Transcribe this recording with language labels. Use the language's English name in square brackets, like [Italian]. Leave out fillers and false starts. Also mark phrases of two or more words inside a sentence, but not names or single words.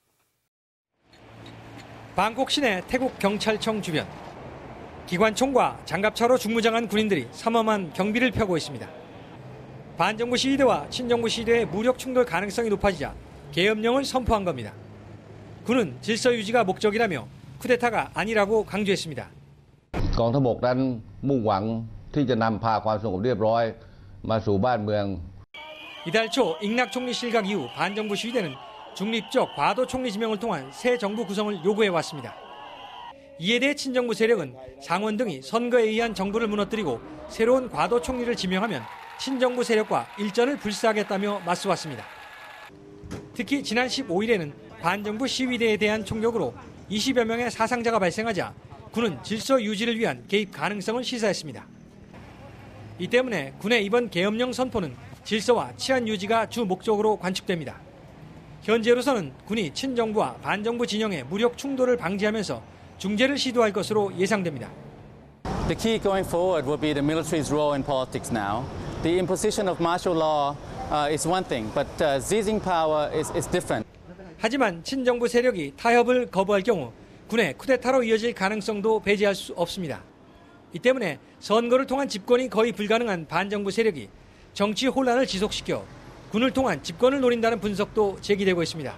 [Korean] 방콕 시내 태국 경찰청 주변. 기관총과 장갑차로 중무장한 군인들이 삼엄한 경비를 펴고 있습니다. 반정부 시위대와 친정부 시위대의 무력 충돌 가능성이 높아지자 계엄령을 선포한 겁니다. 군은 질서 유지가 목적이라며 쿠데타가 아니라고 강조했습니다. [Thai] กองทัพบกนั้นมุ่งหวังที่จะนำพาความสงบเรียบร้อยมาสู่บ้านเมือง [Korean] 이달 초 잉낙 총리 실각 이후 반정부 시위대는 중립적 과도 총리 지명을 통한 새 정부 구성을 요구해왔습니다. 이에 대해 친정부 세력은 상원 등이 선거에 의한 정부를 무너뜨리고 새로운 과도 총리를 지명하면 친정부 세력과 일전을 불사하겠다며 맞서왔습니다. 특히 지난 15일에는 반정부 시위대에 대한 총격으로 20여 명의 사상자가 발생하자 군은 질서 유지를 위한 개입 가능성을 시사했습니다. 이 때문에 군의 이번 계엄령 선포는 질서와 치안 유지가 주 목적으로 관측됩니다. 현재로서는 군이 친정부와 반정부 진영의 무력 충돌을 방지하면서 중재를 시도할 것으로 예상됩니다. [English] The key going forward will be the military's role in politics now. The imposition of martial law is one thing, but seizing power is different. [Korean] 하지만 친정부 세력이 타협을 거부할 경우 군의 쿠데타로 이어질 가능성도 배제할 수 없습니다. 이 때문에 선거를 통한 집권이 거의 불가능한 반정부 세력이 정치 혼란을 지속시켜 군을 통한 집권을 노린다는 분석도 제기되고 있습니다.